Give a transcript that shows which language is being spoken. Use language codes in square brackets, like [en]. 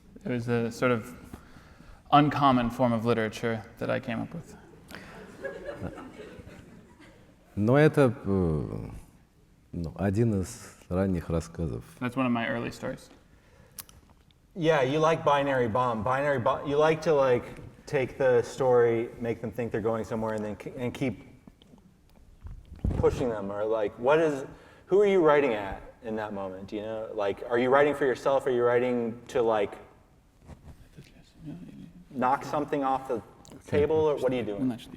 [en] It was a sort of uncommon form of literature that I came up with. [ru] Но это один из ранних рассказов. [en] That's one of my early stories. Yeah, you like binary bomb. You like to like take the story, make them think they're going somewhere, and then and keep pushing them. Or like, who are you writing at in that moment? You know, like, are you writing for yourself? Are you writing to like knock something off the table, or what are you doing?